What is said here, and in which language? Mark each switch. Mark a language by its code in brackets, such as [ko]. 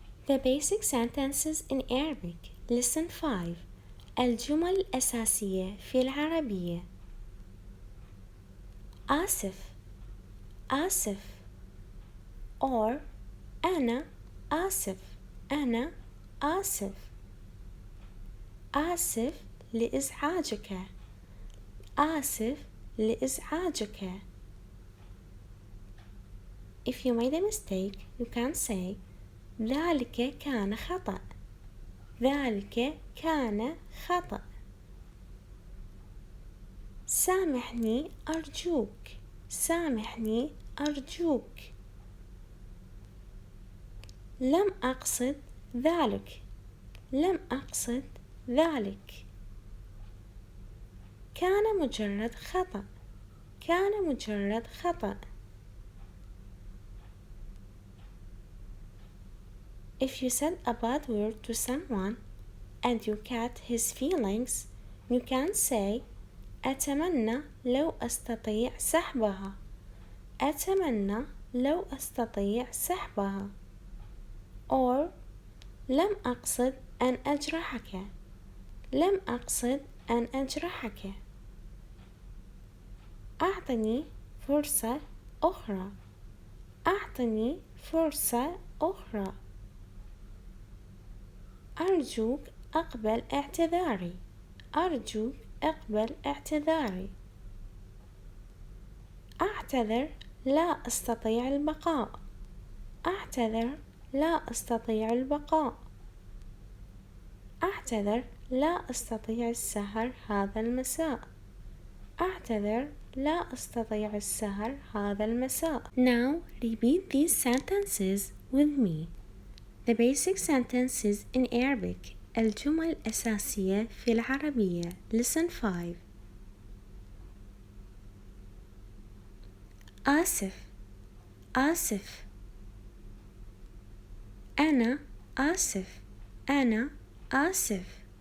[en] The basic sentences in Arabic. Lesson 5. [ar] الجمل الأساسية في العربية. آسف آسف [en] or [ar] أنا آسف أنا آسف. آسف لإزعاجك آسف لإزعاجك. [en] If you made a mistake, you can say [ar] ذلك كان خطأ ذلك كان خطأ. سامحني أرجوك سامحني أرجوك. لم أقصد ذلك لم أقصد ذلك. كان مجرد خطأ كان مجرد خطأ. [en] If you said a bad word to someone and you cut his feelings, you can say [ar] أتمنى لو أستطيع سحبها [en] أتمنى لو أستطيع سحبها. or [ar] لم أقصد أن أجرحك لم أقصد أن أجرحك. أعطني فرصة أخرى أعطني فرصة أخرى. أرجوك أقبل اعتذاري أرجوك أقبل اعتذاري. أعتذر لا أستطيع البقاء أعتذر لا أستطيع البقاء. أعتذر لا أستطيع السهر هذا المساء أعتذر لا أستطيع السهر هذا المساء. [en] Now repeat these sentences with me. The basic sentences in Arabic. [ar] الجمل الأساسية في العربية. [en] Lesson 5. [ar] آسف آسف أنا آسف أنا آسف.